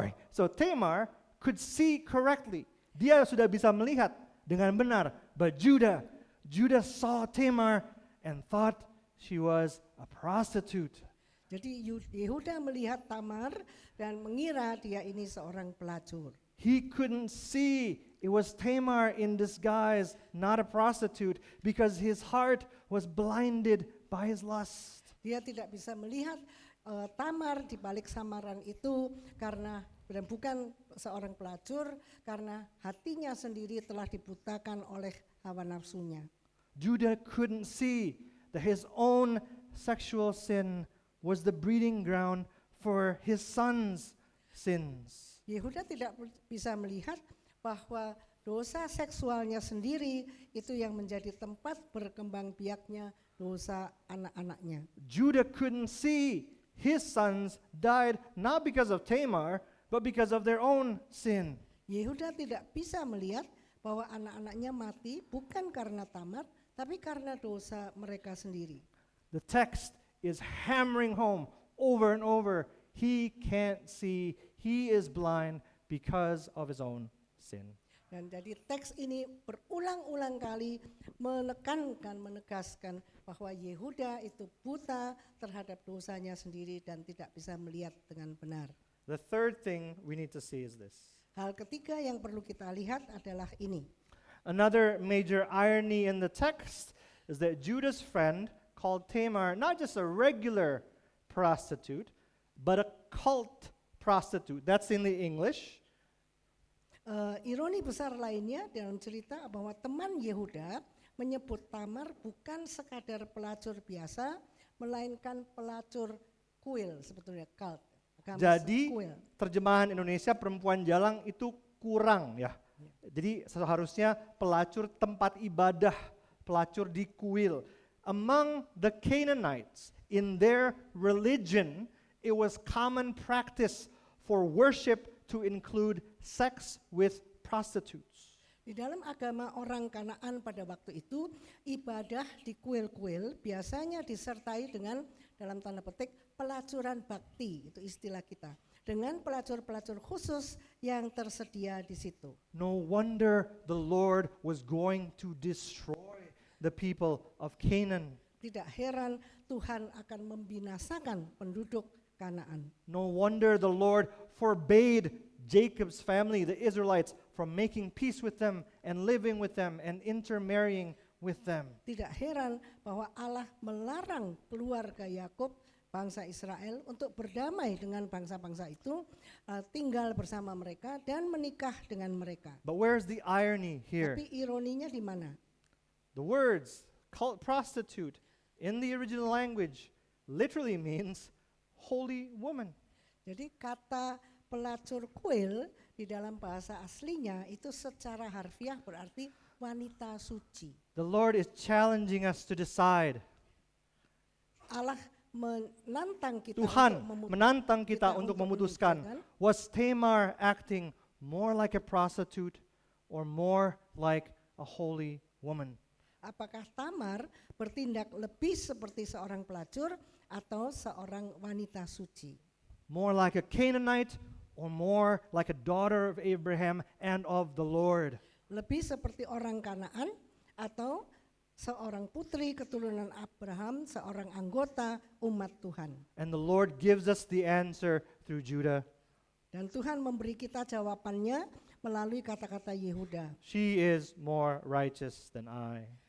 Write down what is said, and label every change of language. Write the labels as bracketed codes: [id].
[en] So Tamar could see correctly. [id] Dia sudah bisa melihat dengan benar. [en] But Judah saw Tamar and thought she was a prostitute. [id] Jadi Yehuda melihat Tamar dan mengira dia ini seorang pelacur. [en] He couldn't see it was Tamar in disguise, not a prostitute, because his heart was blinded by his lust. [id] Dia tidak bisa melihat Tamar di balik samaran itu karena dan bukan seorang pelacur karena hatinya sendiri telah dibutakan oleh hawa nafsunya. [en] Judah couldn't see that his own sexual sin was the breeding ground for his son's sins. [id] Yehuda tidak bisa melihat bahwa dosa seksualnya sendiri itu yang menjadi tempat berkembang biaknya dosa anak-anaknya. [en] Judah couldn't see his sons died not because of Tamar, but because of their own sin. [id] Yehuda tidak bisa melihat bahwa anak-anaknya mati bukan karena Tamar, tapi karena dosa mereka sendiri. [en] The text is hammering home over and over. He can't see, he is blind because of his own sin. [id] Dan jadi teks ini berulang-ulang kali menegaskan bahwa Yehuda itu buta terhadap dosanya sendiri dan tidak bisa melihat dengan benar. [en] The third thing we need to see is this. [id] Hal ketiga yang perlu kita lihat adalah ini. [en] Another major irony in the text is that Judah's friend called Tamar not just a regular prostitute, but a cult prostitute. That's in the English. [id] Ironi besar lainnya dalam cerita bahwa teman Yehuda menyebut Tamar bukan sekadar pelacur biasa, melainkan pelacur kuil, sebetulnya cult. Jadi terjemahan Indonesia perempuan jalang itu kurang ya. Jadi seharusnya pelacur tempat ibadah, pelacur di kuil. [en] Among the Canaanites, in their religion, it was common practice for worship to include sex with prostitutes. [id] Di dalam agama orang Kanaan pada waktu itu, ibadah di kuil-kuil biasanya disertai dengan, dalam tanda petik, pelacuran bakti, itu istilah kita. Dengan pelacur-pelacur khusus yang tersedia di situ. [en] No wonder the Lord was going to destroy the people of Canaan. [id] Tidak heran Tuhan akan membinasakan penduduk Kanaan. [en] No wonder the Lord forbade Jacob's family, the Israelites, from making peace with them and living with them and intermarrying with them. [id] Tidak heran bahwa Allah melarang keluarga Yakub, bangsa Israel, untuk berdamai dengan bangsa-bangsa itu, tinggal bersama mereka dan menikah dengan mereka. [en] But where's the irony here? [id] Tapi ironinya di mana? [en] The words cult prostitute in the original language literally means holy woman. [id] Jadi kata pelacur kuil di dalam bahasa aslinya itu secara harfiah berarti wanita suci. [en] The Lord is challenging us to decide. [id] Allah menantang kita Tuhan untuk menantang kita kita untuk untuk memutuskan, menentukan. [en] was Tamar acting more like a prostitute or more like a holy woman? [id] Apakah Tamar bertindak lebih seperti seorang pelacur atau seorang wanita suci? [en] More like a Canaanite or more like a daughter of Abraham and of the Lord? [id] Lebih seperti orang Kanaan atau seorang putri keturunan Abraham, seorang anggota umat Tuhan? [en] And the Lord gives us the answer through Judah. [id] Dan Tuhan memberi kita jawabannya melalui kata-kata Yehuda. [en] She is more righteous than I.